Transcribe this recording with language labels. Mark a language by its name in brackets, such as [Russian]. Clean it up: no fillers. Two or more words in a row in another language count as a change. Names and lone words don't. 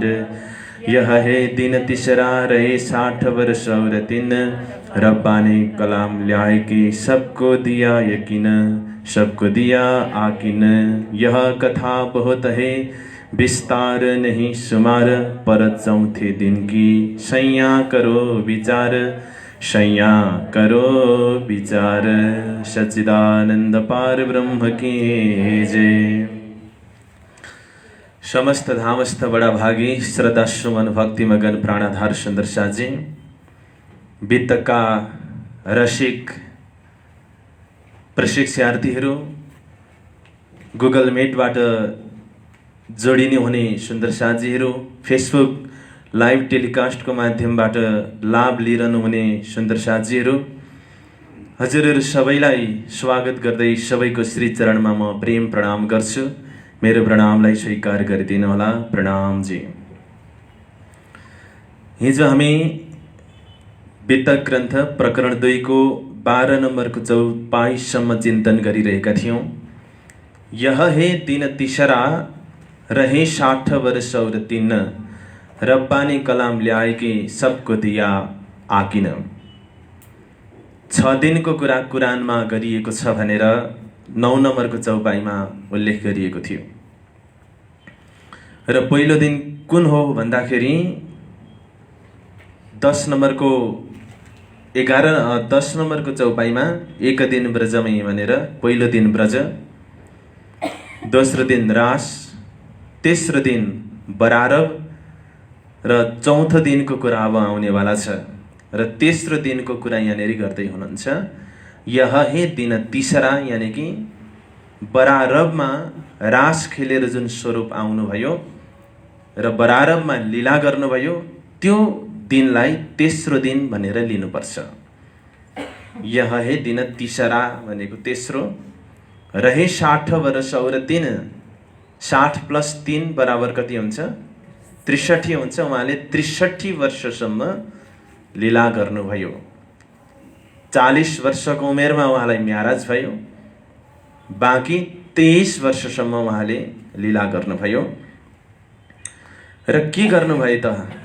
[Hindi] यह है दिन तीसरा रहे 60 वर्ष और 3, रब्बा ने कलाम ल्याए कि सबको दिया यकीन, सबको दिया आकिन। यह कथा बहुत है विस्तार नहीं शुमार, पर चौथे दिन की सैया करो विचार, सैया करो विचार। सच्चिदानंद पार ब्रह्म की जय। [Nepali] समस्त धामस्थ बड़ा भागी श्रद्धा सुमन भक्ति मगन प्राणाधार सुंदर साजी, बितका रसिक प्रशिक्षार्थीहरू, गुगल मेटबाट जोडिने हुने सुन्दर साथीहरू, फेसबुक लाइभ टेलिकास्टको माध्यमबाट लाभ लिइरहनु हुने सुन्दर साथीहरू, हजुरहरू सबैलाई स्वागत गर्दै सबैको श्री चरणमा म प्रेम प्रणाम गर्छु। मेरो प्रणामलाई स्वीकार गरिदिनु होला। प्रणाम जी। हिजो हामी बितक ग्रन्थ प्रकरण 2 को 12 नम्बरको चौपाईसम्म चिन्तन गरिरहेका थियौँ। [Hindi] यह है दिन तीसरा रहे 60 वर्ष और 3, रब्बा ने कलाम ल्याए कि सबको दिया आकिन। [Nepali] 6 दिनको कुरा कुरानमा गरिएको छ भनेर 9 नम्बरको चौपाईमा उल्लेख गरिएको थियो। र पहिलो दिन कुन हो भन्दाखेरि 10 नम्बरको चौपाईमा 1 दिन ब्रजमै भनेर पहिलो दिन ब्रज, दोस्रो दिन रास, तेस्रो दिन बरारब र चौथो दिनको कुरा अब आउनेवाला छ। र तेस्रो दिनको कुरा यहाँनिर गर्दै हुनुहुन्छ। [Hindi] यह है दिन तीसरा, [Nepali] यानी कि बरारबमा रास खेलेर जुन स्वरूप आउनुभयो र बरारबमा लीला गर्नुभयो, त्यो दिनलाई तेस्रो दिन भनेर लिनुपर्छ। [Hindi] यह है दिन तीसरा [Nepali] भनेको तेस्रो, [Hindi] रहे 60 वर्ष और 3, [Nepali] 60 + 3 बराबर कति हुन्छ? 63 हुन्छ। उहाँले 63 वर्षसम्म लीला गर्नुभयो। 40 वर्षको उमेरमा उहाँलाई म्याराज भयो। बाँकी 23 वर्षसम्म उहाँले लीला गर्नुभयो। र के गर्नुभयो त?